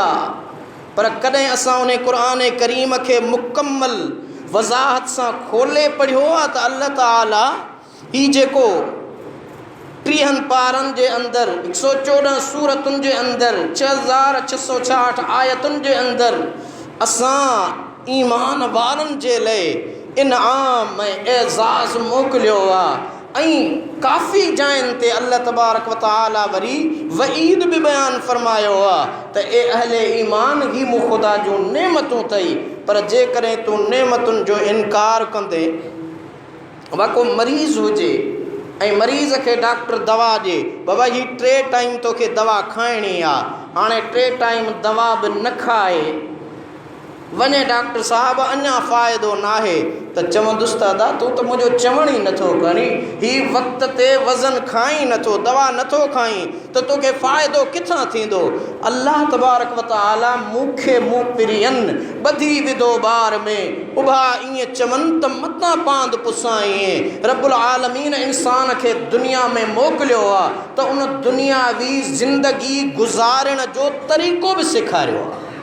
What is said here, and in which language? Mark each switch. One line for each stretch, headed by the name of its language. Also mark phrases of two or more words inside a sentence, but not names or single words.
Sindhi: पर कॾहिं असां उन क़ुरान करीम खे मुकम्मल वज़ाहत सां खोले पढ़ियो आहे त अल्लाह ताला ही जेको 30 पारनि जे अंदरि 114 सूरतुनि जे अंदरि 6666 आयतुनि जे अंदरि असां ईमान वारनि जे लाइ इनाम ऐं एज़ाज़ मोकिलियो आहे। ऐं काफ़ी जायुनि ते
Arabic: الله تبارك و تعالى
Sindhi: वरी वईद बि बयानु फरमायो आहे त ए अहले ईमान ही मूं ख़ुदा जूं नेमतूं अथई, पर जेकॾहिं तूं नेमतुनि जो इनकार कंदे वा को मरीज़ हुजे ऐं मरीज़ खे डॉक्टर दवा ॾिए, बाबा ही 3 टाइम तोखे दवा खाइणी आहे, हाणे 3 टाइम दवा बि न खाए वञे डॉक्टर साहब अञा फ़ाइदो नाहे त चवंदुसि त दादा तूं त मुंहिंजो चवण ई नथो करी, ही वक़्त ते वज़न खाई नथो, दवा नथो खाई त तोखे फ़ाइदो किथां थींदो।
Arabic: الله تبارك و تعالى
Sindhi: मूंखे मूं पिरियनि ॿधी विधो ॿार में उभा ईअं चवनि त मतां पांद पुसां ईअं रब्बुल आलमीन इंसान खे दुनिया में मोकिलियो आहे त उन दुनियावी ज़िंदगी गुज़ारण जो तरीक़ो बि सेखारियो आहे।